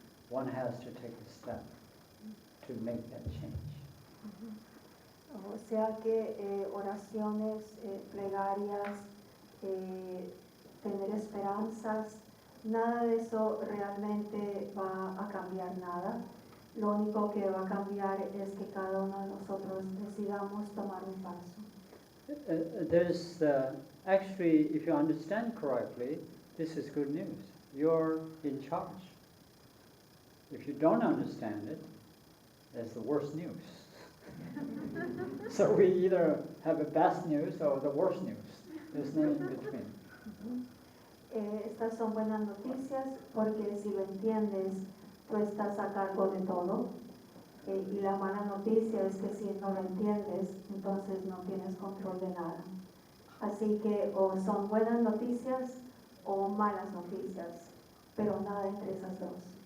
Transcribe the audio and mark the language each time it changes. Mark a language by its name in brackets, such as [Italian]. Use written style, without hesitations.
[English] One has to take a step to make that change. [Spanish] O sea que oraciones, plegarias, tener esperanzas, nada de eso realmente va a cambiar nada. Lo único que va a cambiar es que cada uno de nosotros decidamos tomar un paso. [English] There's actually, if you understand correctly, this is good news. You're in charge. If you don't understand it, that's the worst news. So we either have the best news or the worst news. There's no in between. [Spanish] Estas son buenas noticias porque si lo entiendes, tú estás a cargo de todo. Y la mala noticia es que si no lo entiendes, entonces no tienes control de nada. Así que o son buenas noticias o malas noticias, pero nada entre esas dos.